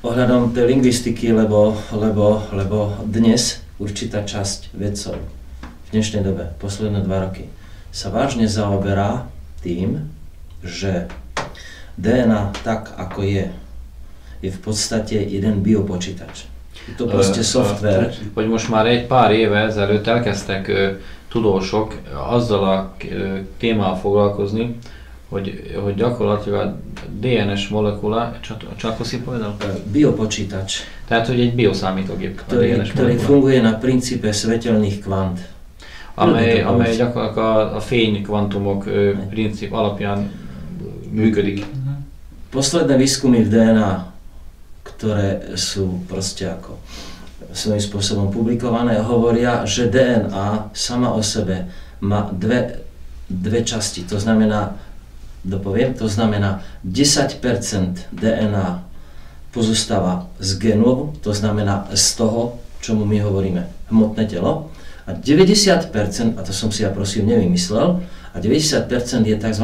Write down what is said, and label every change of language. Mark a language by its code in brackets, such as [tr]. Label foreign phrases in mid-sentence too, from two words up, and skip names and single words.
[sk] ohľadom tej lingvistiky, lebo dnes určitá časť vedcov v dnešnej dobe, posledné 2 roky, sa vážne zaoberá tým, že DNA tak, ako je v podstate jeden biopočítač. Je to proste szoftver. [hu] Hogy most már egy pár éve ezelőtt elkezdtek tudósok azzal a témával foglalkozni, hogy gyakorlatilag a DNS molekula, csak azt povedal? [sk] Biopočítač. [hu] Tehát, hogy egy bioszámítógép a DNS [sk] ktorý funguje na princípe svetelných kvant. [hu] Amely gyakorlatilag a fénykvantumok princíp alapján működik. [sk] Posledné výskumy v DNA, ktoré sú proste ako svojím spôsobom publikované, hovoria, že DNA sama o sebe má dve časti. To znamená, to znamená 10% DNA pozostáva z genov, to znamená z toho, čomu my hovoríme hmotné telo, a 90%, a to som si ja prosím nevymyslel, a 90% je tzv.